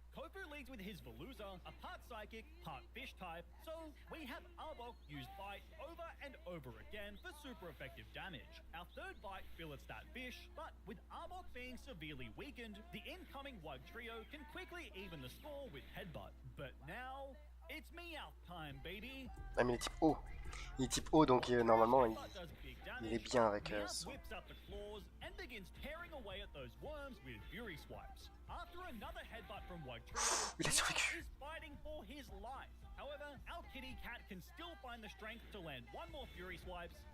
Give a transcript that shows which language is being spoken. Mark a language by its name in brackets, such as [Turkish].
[English] Kofu leads with his Veluza, a part Psychic, part Fish type, so we have Arbok use Bite over and over again for super effective damage. Our third Bite fillets that Fish, but with Arbok being severely weakened, the incoming Wug Trio can quickly even the score with Headbutt. But now, it's Meowth time, baby! [French] Ah mais il est type O. Il est type O donc normalement il est bien avec son... [English] Whips up the claws and begins tearing away at those worms with Fury Swipes. After another headbutt from Wug Trio, [French] Il a survécu. [English] is fighting for his life. However, our kitty cat can still find the strength to land one more Fury Swipes.